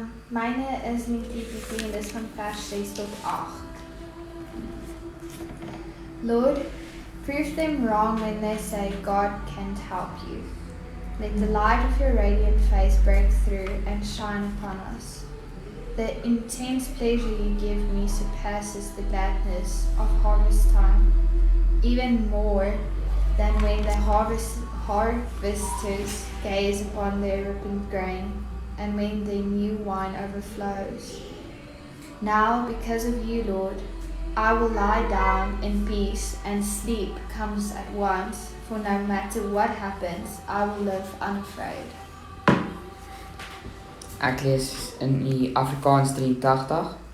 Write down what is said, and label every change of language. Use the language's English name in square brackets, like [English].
[Afrikaans] Myne is met EPP en dis van vers 6 tot 8. [English] Lord, prove them wrong when they say God can't help you. Let the light of your radiant face break through and shine upon us. The intense pleasure you give me surpasses the gladness of harvest time, even more than when the harvesters gaze upon their ripened grain, and when the new wine overflows. Now, because of you, Lord, I will lie down in peace, and sleep comes at once, for no matter what happens, I will live unafraid. [Afrikaans] Ek lees in die Afrikaans 83.